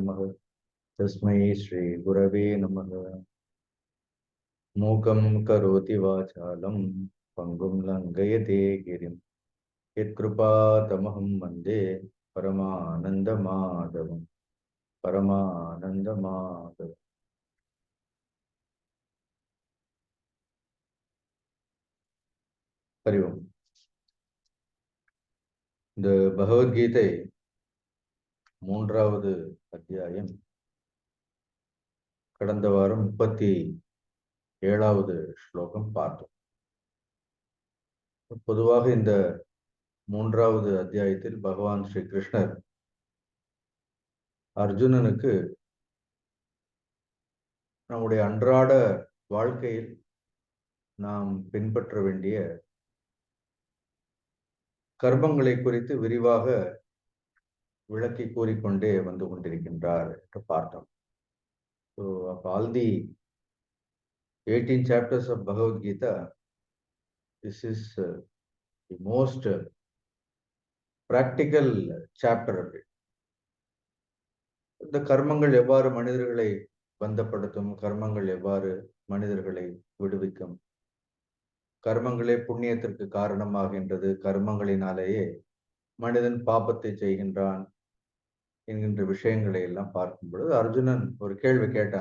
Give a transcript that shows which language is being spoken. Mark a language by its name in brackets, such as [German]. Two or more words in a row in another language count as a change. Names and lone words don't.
[Sanskrit] नमः मूकं करोति वाचालं पंगुं लंघयते गिरिं यत्कृपातमहं वन्दे परमानन्दमाधवम् हरि ओम. [Tamil] இந்த பகவத்கீதை மூன்றாவது அத்தியாயம் கடந்த வாரம் 37வது ஸ்லோகம் பார்த்தோம். பொதுவாக இந்த மூன்றாவது அத்தியாயத்தில் பகவான் ஸ்ரீ கிருஷ்ணர் அர்ஜுனனுக்கு நம்முடைய அன்றாட வாழ்க்கையில் நாம் பின்பற்ற வேண்டிய கர்மங்களை குறித்து விரிவாக விளக்கி கூறிக்கொண்டே வந்து கொண்டிருக்கின்றார் என்று பார்த்தோம். [English] So of all the 18 chapters of Bhagavad Gita, this is the most practical chapter of it. [Tamil] இந்த கர்மங்கள் எவ்வாறு மனிதர்களை பந்தப்படுத்தும், கர்மங்கள் எவ்வாறு மனிதர்களை விடுவிக்கும், கர்மங்களே புண்ணியத்திற்கு காரணமாகின்றது, கர்மங்களினாலேயே மனிதன் பாபத்தை செய்கின்றான் என்கின்ற விஷயங்களை எல்லாம் பார்க்கும் பொழுது அர்ஜுனன் ஒரு கேள்வி கேட்டான்.